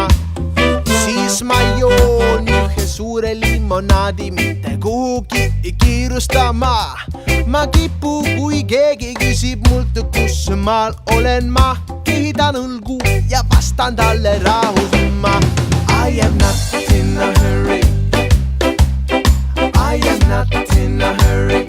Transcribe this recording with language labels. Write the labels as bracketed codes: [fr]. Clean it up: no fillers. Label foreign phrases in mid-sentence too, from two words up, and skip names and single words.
[et] Siis ma joon ühe suure limonaadi, mitte kuhugi kiirustama. Ma kipu, kui keegi küsib mult, kus maal olen ma. Kiidan õlgu ja vastan talle rahus ma. [en] I am not in a hurry. I am not in a hurry.